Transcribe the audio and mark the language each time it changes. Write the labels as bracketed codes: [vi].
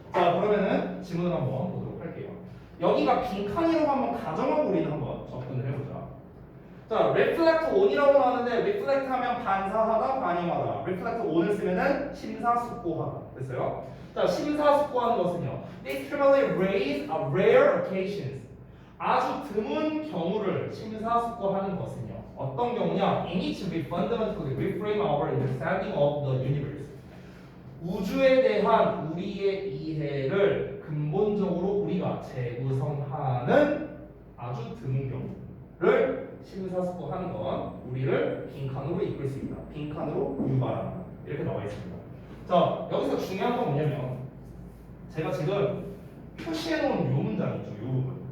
[ko] 자, 그러면은 질문을 한번 보도록 할게요. 여기가 빈칸이라고 한번 가정하고 우리는 한번 접근을 해보자. 자, reflect on이라고 나왔는데 reflect 하면 반사하다, 반영하다. [en] reflect on을 [ko] 쓰면은 심사숙고하다. 됐어요? 자, 심사숙고하는 것은요. [en] This primarily raise a rare occasions. [ko] 아주 드문 경우를 심사숙고하는 것은요. 어떤 경우냐? [en] In which we fundamentally reframe our understanding of the universe. [ko] 우주에 대한 우리의 이해를 근본적으로 우리가 재구성하는 아주 드문 경우를 심사숙고 하는 건 우리를 빈칸으로 이끌 수 있다. 빈칸으로 유발한다. 이렇게 나와 있습니다. 자, 여기서 중요한 건 뭐냐면 제가 지금 표시해 놓은 요 문장 있죠. 요 부분.